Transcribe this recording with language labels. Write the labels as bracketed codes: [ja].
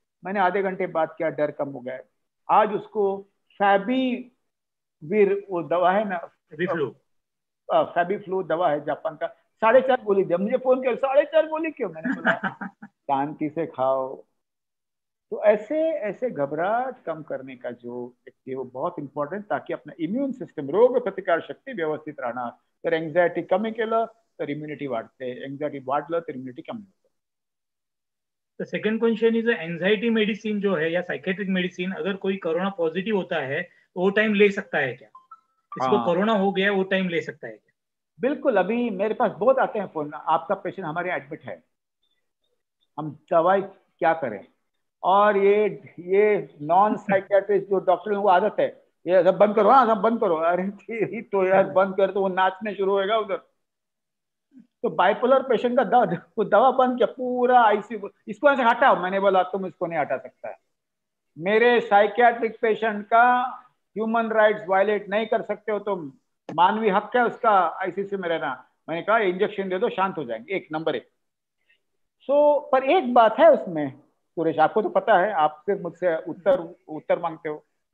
[hi] मैंने आधे घंटे बात किया, डर कम हो गया. आज उसको फैबीवीर, वो दवा है ना, फैबीफ्लू दवा है जापान का, 4.5 गोली दिया. मुझे फोन किया, 4.5 गोली क्यों? मैंने बोला शांति से खाओ. तो ऐसे ऐसे घबराहट कम करने का जो है वो बहुत इंपॉर्टंट, ताकि अपना इम्यून सिस्टम, [mr] रोग प्रतिकार शक्ती व्यवस्थित राहणार. तर एंझायटी कमी केलं तर इम्युनिटी वाढते, एंझायटी वाढलं तर इम्युनिटी कमी होते. [hi] तो second question is, anxiety medicine जो है या साइकेट्रिक मेडिसिन, अगर कोई कोरोना पॉजिटिव होता है तो वो टाइम ले सकता है क्या? इसको कोरोना हो गया वो टाइम ले सकता है क्या? बिल्कुल. अभी मेरे पास बहुत आते हैं फोन, आपका पेशेंट हमारे एडमिट है, हम दवाई क्या करें. और ये नॉन साइकियाट्रिस्ट जो डॉक्टर को आदत है, ये सब बंद करो, हाँ सब बंद करो. अरे तो यार बंद कर, तो वो नाचने शुरू होगा उधर. तो बाइपोलर पेशेंट का दवा बंद किया, पूरा आईसीयू, इसको ऐसे हटाओ. मैंने बोला तुम इसको नहीं हटा सकता है. मेरे साइकियाट्रिक पेशेंट का ह्यूमन राइट्स वायलेट नहीं कर सकते हो तुम, मानवीय हक है उसका आईसीयू में रहना. मैंने कहा इंजेक्शन दे दो, शांत हो जाएंगे. एक नंबर 1. पर एक बात है उसमें सुरेश, आपको तो पता है, आप सिर्फ मुझसे उत्तर मांगते हो.